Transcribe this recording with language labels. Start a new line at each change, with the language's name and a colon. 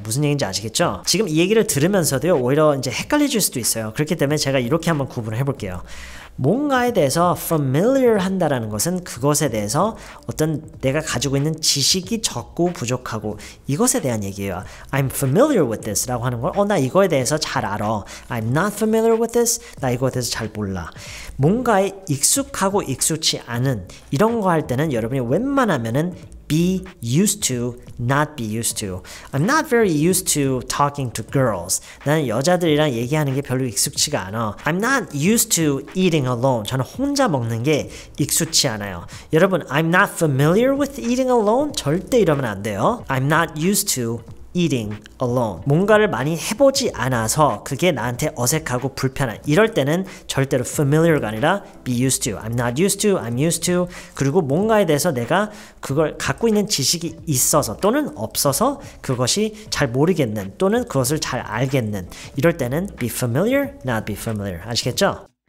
Korean: 무슨 얘기인지 아시겠죠? 지금 이 얘기를 들으면서도요. 오히려 이제 헷갈리실 수도 있어요. 그렇기 때문에 제가 이렇게 한번 구분을 해볼게요. 뭔가에 대해서 familiar 한다라는 것은 그것에 대해서 어떤 내가 가지고 있는 지식이 적고 부족하고 이것에 대한 얘기예요.
English: I'm familiar with this
Korean: 라고 하는 걸 나 이거에 대해서 잘 알아.
English: I'm not familiar with this.
Korean: 나 이거에 대해서 잘 몰라. 뭔가에 익숙하고 익숙치 않은 이런 거 할 때는 여러분이 웬만하면은 be used to, not be used to.
English: I'm not very used to talking to girls.
Korean: 나는 여자들이랑 얘기하는 게 별로 익숙치가 않아.
English: I'm not used to eating alone.
Korean: 저는 혼자 먹는 게 익숙치 않아요. 여러분,
English: I'm not familiar with eating alone?
Korean: 절대 이러면 안 돼요.
English: I'm not used to eating alone.
Korean: 뭔가를 많이 해보지 않아서 그게 나한테 어색하고 불편한 이럴 때는 절대로 familiar가 아니라 be used to.
English: I'm not used to, I'm used to.
Korean: 그리고 뭔가에 대해서 내가 그걸 갖고 있는 지식이 있어서 또는 없어서 그것이 잘 모르겠는 또는 그것을 잘 알겠는 이럴 때는 be familiar, not be familiar. 아시겠죠?